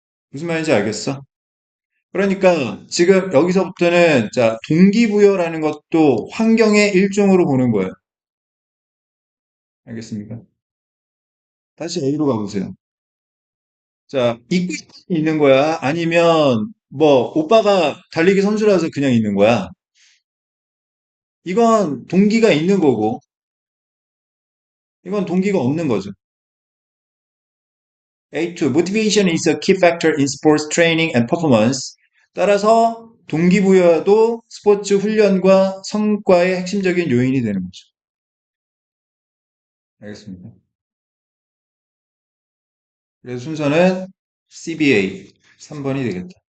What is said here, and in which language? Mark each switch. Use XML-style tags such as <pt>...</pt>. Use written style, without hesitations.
<ko>무슨 말인지 알겠어? 그러니까 지금 여기서부터는 자, 동기부여라는 것도 환경의 일종으로 보는 거예요. 알겠습니까? 다시 A로 가보세요. 자, 입고 있는 거야? 아니면 뭐 오빠가 달리기 선수라서 그냥 있는 거야? 이건 동기가 있는 거고, 이건 동기가 없는 거죠.</ko> <en>A2, motivation is a key factor in sports training and performance.</en> <ko>따라서 동기부여도 스포츠 훈련과 성과의 핵심적인 요인이 되는 거죠. 알겠습니다. 그래서 순서는 CBA 3번이 되겠다.</ko>